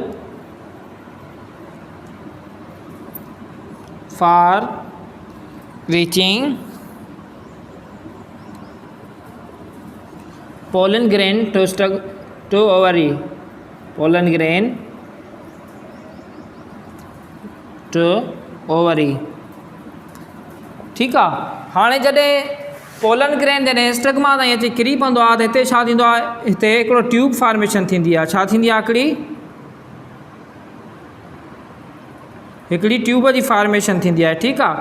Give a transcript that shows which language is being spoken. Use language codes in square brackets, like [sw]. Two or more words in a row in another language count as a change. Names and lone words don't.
[en] for reaching pollen grain to ovary, pollen grain to ovary। [sd] ठीकु आहे, हाणे जॾहिं [en] pollen grain [sd] जॾहिं स्टगमा ताईं अची किरी पवंदो आहे त हिते छा थींदो आहे, हिते हिकिड़ो [en] tube formation [sd] थींदी आहे। छा थींदी आहे, हिकिड़ी हिकिड़ी ट्यूब जी फॉर्मेशन थींदी आहे, ठीकु आहे।